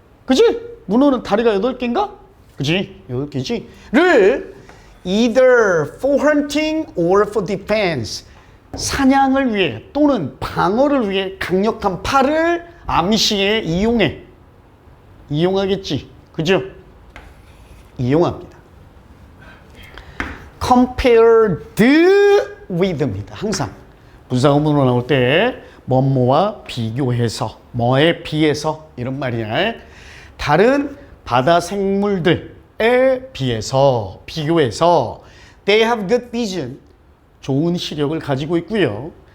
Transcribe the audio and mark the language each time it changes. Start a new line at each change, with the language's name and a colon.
Korean: 그지? 문어는 다리가 8개인가? 그지? 8개지? 를
English: either for hunting or for defense,
Korean: 사냥을 위해 또는 방어를 위해 강력한 팔을 암시에 이용하겠지. 그죠? 이용합니다. compared with입니다. 항상 분사구문으로 나올 때 뭐뭐와 비교해서, 뭐에 비해서 이런 말이야. 다른 바다 생물들에 비해서, 비교해서
English: they have good vision,
Korean: 좋은 시력을 가지고 있고요.